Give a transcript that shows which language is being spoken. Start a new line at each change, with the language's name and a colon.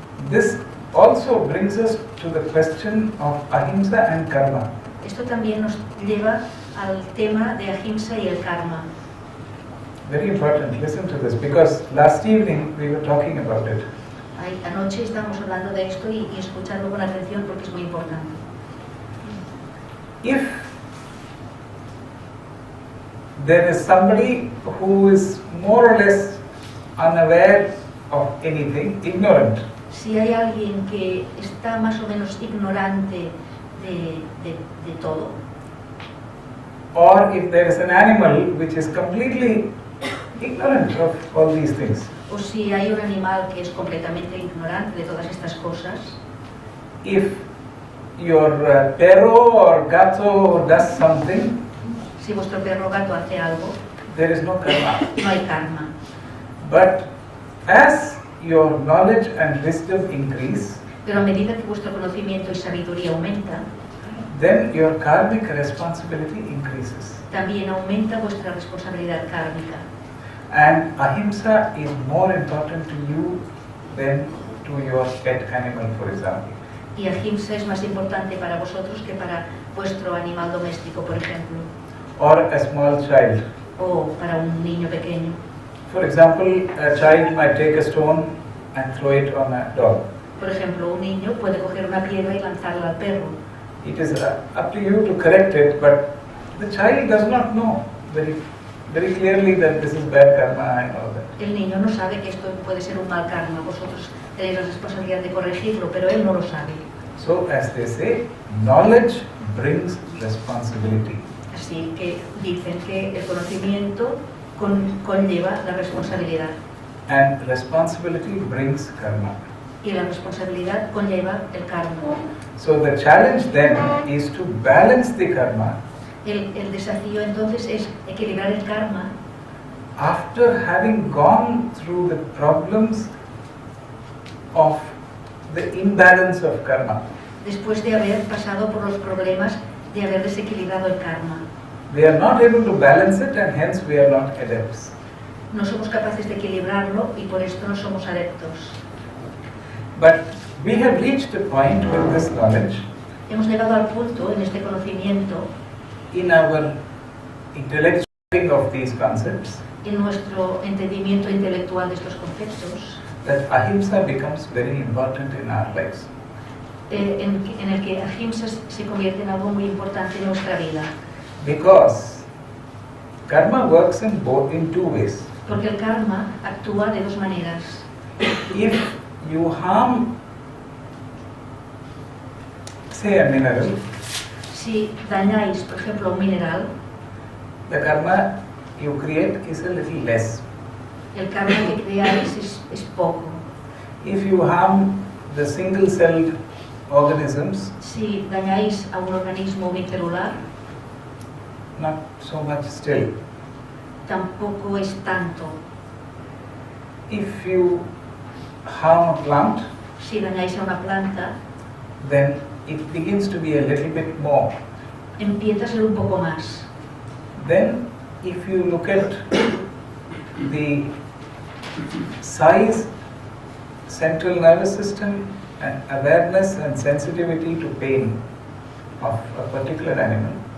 English: This also brings us to the question of ahimsa and karma.
Spanish: Esto también nos lleva al tema de ahimsa y el karma.
English: Very important, listen to this, because last evening we were talking about it.
Spanish: Anoche estábamos hablando de esto y escuchadlo con atención porque es muy importante.
English: If there is somebody who is more or less unaware of anything, ignorant,
Spanish: Si hay alguien que está más o menos ignorante de todo,
English: or if there is an animal which is completely ignorant of all these things,
Spanish: o si hay un animal que es completamente ignorante de todas estas cosas,
English: if your
Spanish: perro
English: or
Spanish: gato
English: does something,
Spanish: Si vuestro perro o gato hace algo,
English: there is no karma.
Spanish: no hay karma.
English: But as your knowledge and wisdom increase,
Spanish: Pero a medida que vuestro conocimiento y sabiduría aumenta,
English: then your karmic responsibility increases.
Spanish: también aumenta vuestra responsabilidad kármica.
English: And ahimsa is more important to you than to your pet animal, for example.
Spanish: Y ahimsa es más importante para vosotros que para vuestro animal doméstico, por ejemplo,
English: Or a small child.
Spanish: o para un niño pequeño.
English: For example, a child might take a stone and throw it on a dog.
Spanish: Por ejemplo, un niño puede coger una piedra y lanzarla al perro.
English: It is up to you to correct it, but the child does not know very clearly that this is bad karma and all that.
Spanish: El niño no sabe que esto puede ser un mal karma. Vosotros tenéis la responsabilidad de corregirlo, pero él no lo sabe.
English: So, as they say, knowledge brings responsibility.
Spanish: Así que dicen que el conocimiento conlleva la responsabilidad.
English: And responsibility brings karma.
Spanish: Y la responsabilidad conlleva el karma.
English: So the challenge then is to balance the karma
Spanish: El desafío entonces es equilibrar el karma
English: after having gone through the problems of the imbalance of karma.
Spanish: después de haber pasado por los problemas de haber desequilibrado el karma.
English: We are not able to balance it and hence we are not adepts.
Spanish: No somos capaces de equilibrarlo y por esto no somos adeptos.
English: But we have reached a point with this knowledge
Spanish: Hemos llegado al punto en este conocimiento,
English: in our intellectualizing of these concepts
Spanish: en nuestro entendimiento intelectual de estos conceptos,
English: that ahimsa becomes very important in our lives.
Spanish: en el que ahimsa se convierte en algo muy importante en nuestra vida.
English: Because karma works in two ways.
Spanish: Porque el karma actúa de dos maneras.
English: If you harm, say, a mineral,
Spanish: Si dañáis, por ejemplo, un mineral,
English: the karma you create is a little less.
Spanish: el karma que creáis es poco.
English: If you harm the single-celled organisms,
Spanish: Si dañáis a un organismo unicelular,
English: not so much still.
Spanish: tampoco es tanto.
English: If you harm a plant,
Spanish: Si dañáis a una planta,
English: then it begins to be a little bit more.
Spanish: empieza a ser un poco más.
English: Then, if you look at the size, central nervous system, and awareness and sensitivity to pain of a particular animal,